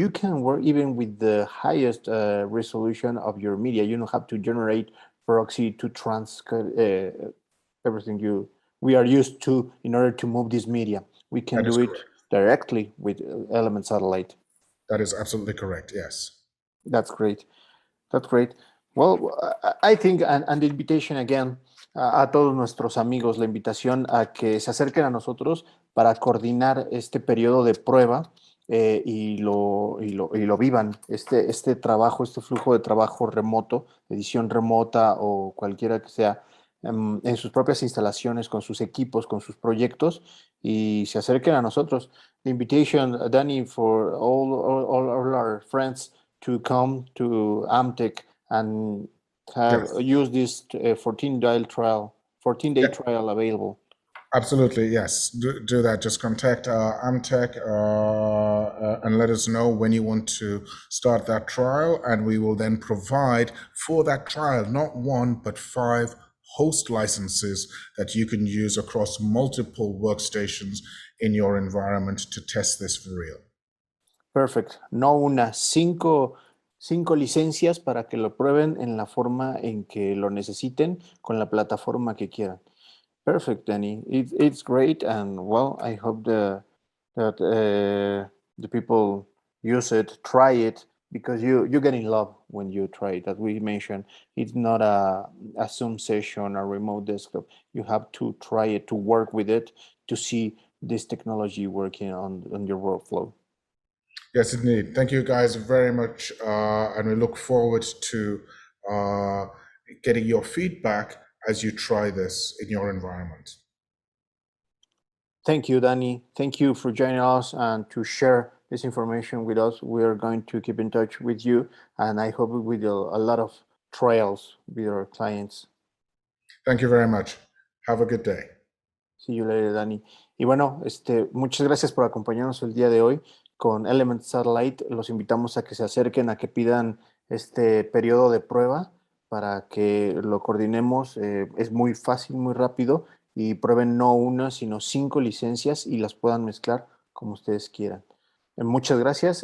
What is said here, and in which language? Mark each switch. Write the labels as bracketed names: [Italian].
[English] you can work even with the highest resolution of your media. You don't have to generate proxy to transcode everything we are used to in order to move this media. We can that is do it correct. directly with Element Satellite. That is absolutely correct, yes. That's great. That's great. Well, I think, and the invitation again [Spanish] a todos nuestros amigos, la invitación a que se acerquen a nosotros para coordinar este periodo de prueba y lo vivan, este trabajo, este flujo de trabajo remoto, edición remota o cualquiera que sea, en sus propias instalaciones, con sus equipos, con sus proyectos y se acerquen a nosotros. [English] The invitation, Danny, for all our friends to come to Amtech and have Yes. use this 14-day trial available. Absolutely, yes. Do that. Just contact Amtech and let us know when you want to start that trial, and we will then provide for that trial not one but 5 host licenses that you can use across multiple workstations in your environment to test this for real. Perfect. [Spanish] No una, cinco licencias para que lo prueben en la forma en que lo necesiten, con la plataforma que quieran. [English] Perfect, Danny. It's great, and well, I hope that the people use it, try it, because you get in love when you try it. As we mentioned, it's not a Zoom session, a remote desktop. You have to try it, to work with it, to see this technology working on your workflow. Yes, indeed. Thank you guys very much, and we look forward to getting your feedback as you try this in your environment. Thank you, Danny. Thank you for joining us and to share this information with us. We are going to keep in touch with you, and I hope we do a lot of trials with our clients. Thank you very much. Have a good day. See you later, Danny. [Spanish] Y bueno, muchas gracias por acompañarnos el día de hoy con Element Satellite. Los invitamos a que se acerquen, a que pidan este periodo de prueba para que lo coordinemos. Es muy fácil, muy rápido y prueben no una, sino 5 licencias y las puedan mezclar como ustedes quieran. Muchas gracias.